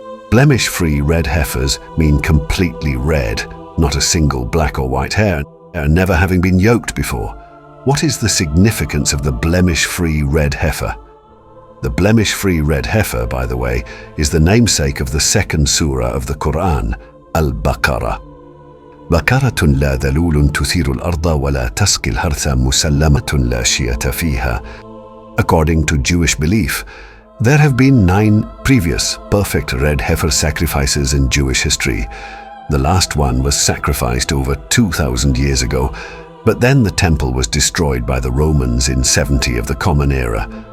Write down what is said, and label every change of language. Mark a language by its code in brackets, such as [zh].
[en] Blemish-free red heifers mean completely red, not a single black or white hair, and never having been yoked before. What is the significance of the blemish-free red heifer? The blemish-free red heifer, by the way, is the namesake of the second surah of the Quran, Al-Baqarah. [ar] بقرة لا ذلول تثير الأرض ولا تسقي الحرث مسلمة لا شية فيها. [en] According to Jewish belief, there have been 9 previous perfect red heifer sacrifices in Jewish history. The last one was sacrificed over 2,000 years ago, but then the temple was destroyed by the Romans in 70 of the Common Era.